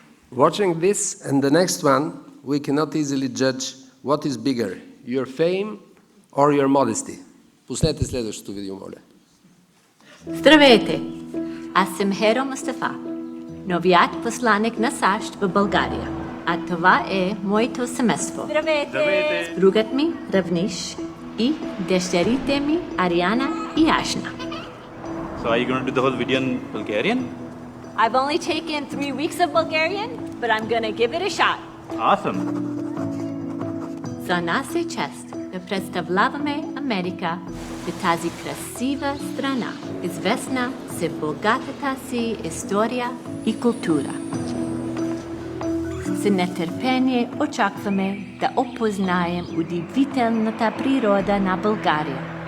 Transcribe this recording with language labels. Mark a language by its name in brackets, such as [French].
[English] Watching this and the next one, we cannot easily judge what is bigger, your fame or your modesty. [Bulgarian] Пуснете следващото видео, моля. Здравейте! Аз съм Herro Mustafa, новият посланик на САЩ в България. А това е моето семейство. Здравейте! Другът ми, Равниш, и дъщерите ми, Ариана и Ашна. [English] So are you going to do the whole video in Bulgarian? I've only taken 3 weeks of Bulgarian, but I'm gonna give it a shot. Awesome. [Bulgarian] За нас е чест да представляваме Америка в тази красива страна, известна с богатата си история и култура. С нетърпение очакваме да опознаем удивителната природа на България.